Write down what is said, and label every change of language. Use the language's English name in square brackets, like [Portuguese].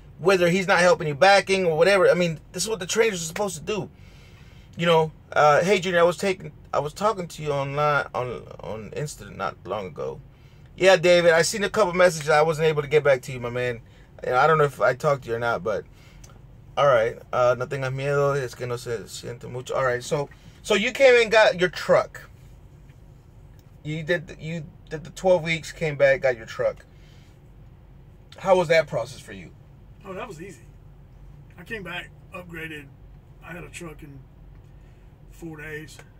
[English] Whether he's not helping you backing or whatever. I mean, this is what the trainers are supposed to do. Hey Junior, I was talking to you online on Insta not long ago. Yeah, David, I seen a couple messages. I wasn't able to get back to you, my man. I don't know if I talked to you or not, but all right. [Spanish] No tengas miedo, es que no se siente mucho. [English] All right, so you came and got your truck. You did the 12 weeks, came back, got your truck. How was that process for you? Oh, that was easy. I came back, upgraded. I had a truck in 4 days.